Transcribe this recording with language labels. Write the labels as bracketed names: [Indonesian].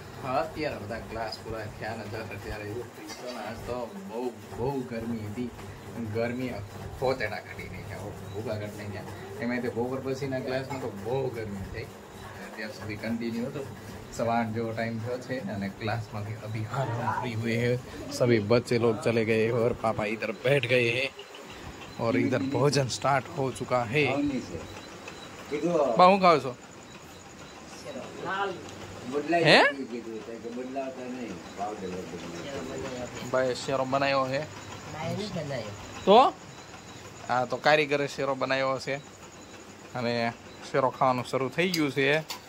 [Gujarati] અત્યારે બધા ક્લાસ પૂરા થયા ને જતા ત્યારે આજ તો બહુ ગરમી હતી. ગરમી પોતેડા કાઢી નાખ્યા, ભૂગા કાઢી નાખ્યા. એમાં તે બપોર પછીના ક્લાસમાં તો બહુ ગરમી થઈ. અત્યાર સુધી કન્ટિન્યુ હતો. 8:15 જેવો ટાઈમ થયો છે અને ક્લાસમાંથી [Hindi] અભી हम फ्री हुए हैं. सभी बच्चे लोग चले गए और पापा इधर बैठ गए हैं और इधर भोजन स्टार्ट हो चुका है. [Gujarati] बा હું ખાવ છો? હે ભાઈ શેરો બનાવ્યો છે તો હા તો કારીગરે શેરો બનાવ્યો છે અને શેરો ખાવાનું શરૂ થઈ ગયું છે.